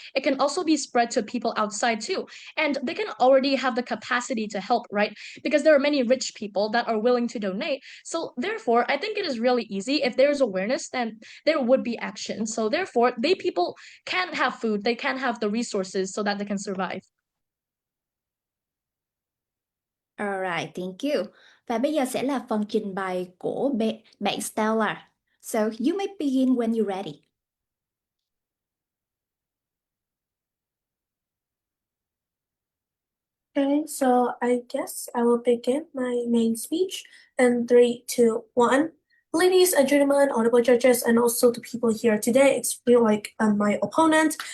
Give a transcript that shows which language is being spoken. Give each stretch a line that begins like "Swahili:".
English: It can also be spread to people outside too. And they can already have the capacity to help, right? Because there are many rich people that are willing to donate. So therefore, I think it is really easy. If there's awareness, then there would be action. So therefore, people can have food, they can have the resources so that they can survive. Alright, thank you.
Vietnamese: Và bây giờ sẽ là phần trình bày của bạn Stella.
English: So you may begin when you're ready. Okay, so I guess I will begin my main speech in 3, 2, 1. Ladies and gentlemen, honorable judges, and also the people here today, it's really like my opponent.